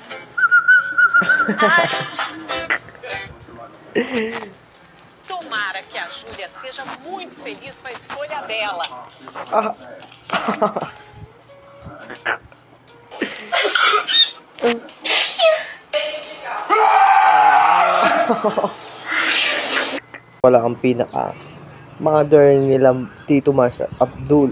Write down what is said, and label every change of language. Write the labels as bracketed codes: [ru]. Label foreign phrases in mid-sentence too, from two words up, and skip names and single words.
[pt] Tomara que a Júlia seja muito feliz com a escolha dela. [tl] Wala kang pinaka mother nila Tito Mars Abdul.